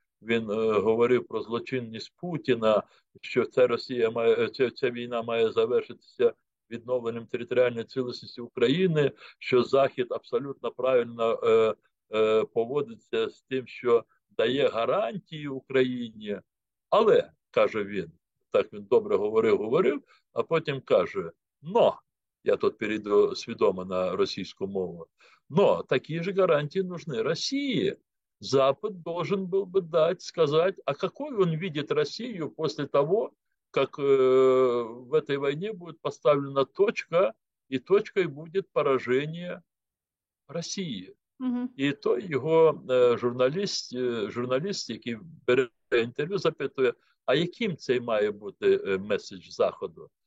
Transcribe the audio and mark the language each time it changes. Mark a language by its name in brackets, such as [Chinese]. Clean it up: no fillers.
[Ukrainian] Він говорив про злочинність Путіна, що ця війна має завершитися відновленням територіальної цілісності України, що Захід абсолютно правильно поводиться з тим, що дає гарантії Україні. Але, каже він, так він добре говорив, а потім каже, но, я тут перейду свідомо на російську мову, [Russian] но такие же гарантии нужны России. Запад должен был бы сказать, а какой он видит Россию после того, как в этой войне будет поставлена точка, и точкой будет поражение Росії. Угу. [Ukrainian] І той його журналіст, який бере інтерв'ю, запитує, а яким цей має бути меседж Заходу?